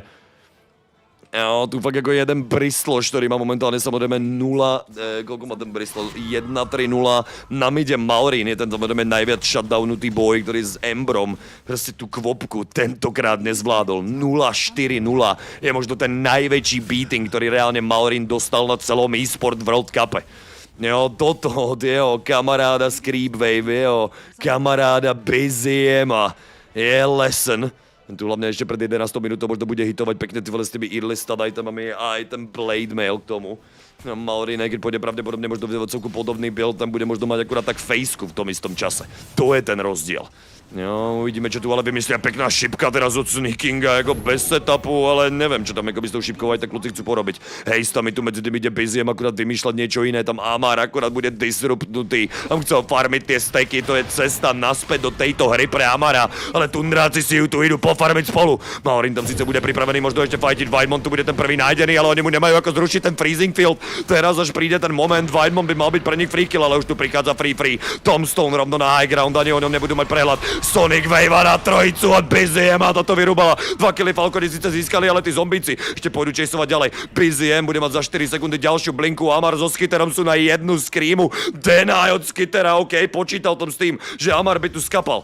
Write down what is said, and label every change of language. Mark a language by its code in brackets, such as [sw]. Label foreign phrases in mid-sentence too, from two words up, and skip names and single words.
[sk] Jo, tu fakt ako jeden Bristloš, ktorý má momentálne samozrejme 0, koľko má ten Bristol? 1-3-0, na mide Malrin je ten samozrejme najviac shutdownutý boj, ktorý s Embrom proste tú kvopku tentokrát nezvládol. 0-4-0 je možno ten najväčší beating, ktorý reálne Malrin dostal na celom Esport World Cupe. Jo, toto od jeho kamaráda z Creepwave, jeho kamaráda Biziema je lesson. Tu hlavne ešte pred 11 minútou možno bude hitovať pekne s tými early stud itemami a aj ten Blade Mail k tomu. Malrin, keď pôjde pravdepodobne možno v celku podobný build, tam bude možno mať akurát tak fejsku v tom istom čase. To je ten rozdiel. Jo, uvidíme, čo tu ale vymyslia, pekná šipka teraz od Sneakinga, ako bez setupu, ale neviem, čo tam akoby s tou šipkou aj tak kluci chcú porobiť. Hej, tam mi tu medzi tým ide Biziem akurát vymýšľať niečo iné, tam Amar akurát bude disruptnutý. Tam chcel farmiť tie steky, to je cesta naspäť do tejto hry pre Amara, ale Tundráci si ju tu idú pofarmiť spolu. Malrin tam síce bude pripravený možno ešte fightiť, Weidmon tu bude ten prvý nájdený, ale oni mu nemajú ako zrušiť ten freezing field. Teraz až príde ten moment, Weidmon by mal byť pre nich [en] free kill, [sk] ale už tu prichádza free. Tombstone rovno na high ground, ani o ňom nebudú mať prehľad. Sonic Wave na trojicu od BZM a toto vyrúbala. 2 killy Falconi síce získali, ale tí zombíci ešte pôjdu chaseovať ďalej. BZM bude mať za 4 sekundy ďalšiu blinku. Amar so Skitterom sú na jednu screamu. Deny od Skittera, OK, počítal tom s tým, že Amar by tu skapal.